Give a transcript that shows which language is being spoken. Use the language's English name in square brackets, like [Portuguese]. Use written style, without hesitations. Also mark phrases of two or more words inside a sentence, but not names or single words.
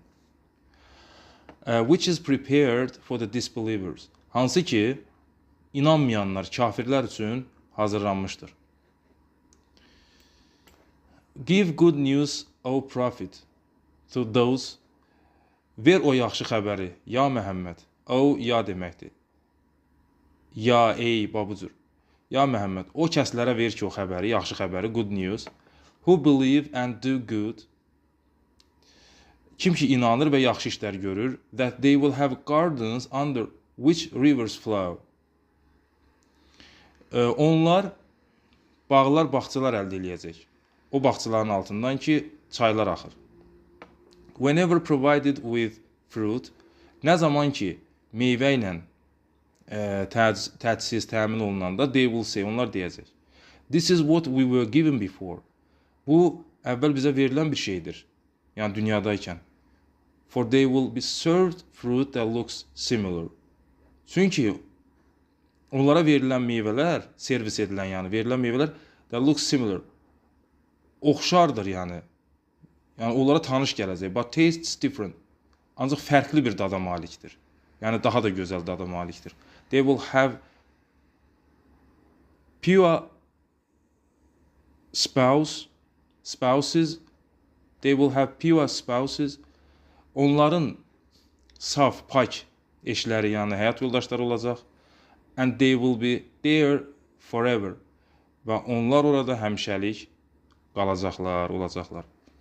[English] Which is prepared for the disbelievers. [Azerbaijani] Hansı ki, inanmayanlar, kafirlər üçün hazırlanmışdır. [English] Give good news, O prophet, to those. [Azerbaijani] Ver o yaxşı xəbəri, ya Məhəmməd. O, ya deməkdir. Ya, ey, babucur. Ya Məhəmməd, o kəslərə ver ki, o xəbəri, yaxşı xəbəri, [English] good news. Who believe and do good. [Azerbaijani] Kim ki inanır və yaxşı işlər görür. [English] That they will have gardens under which rivers flow. [Azerbaijani] Onlar bağlar, bağçalar əldə eləyəcək. O bağçaların altından ki çaylar axır. [English] Whenever provided with fruit. [Azerbaijani] Nə zaman ki meyvə ilə təchiz, təmin olunanda [English] they will say, [Azerbaijani] onlar deyəcək. [English] This is what we were given before. [Azerbaijani] Bu əvvəl bizə verilən bir şeydir. Yəni dünyadaykən. [English] For they will be served fruit that looks similar. [Azerbaijani] Çünki onlara verilən meyvələr, servis edilən, yəni verilən meyvələr [English] that looks similar. [Azerbaijani] Oxşardır, yəni. Yəni onlara tanış gələcək. [English] But tastes different. [Azerbaijani] Ancaq fərqli bir dada malikdir. Yəni daha da gözəl dada malikdir. [English] They will have pure spouses They will have pure spouses. [Azerbaijani] Onların saf, pak eşləri, yəni həyat yoldaşları olacaq. [English] And they will be there forever. [Azerbaijani] Və onlar orada həmişəlik qalacaqlar, olacaqlar.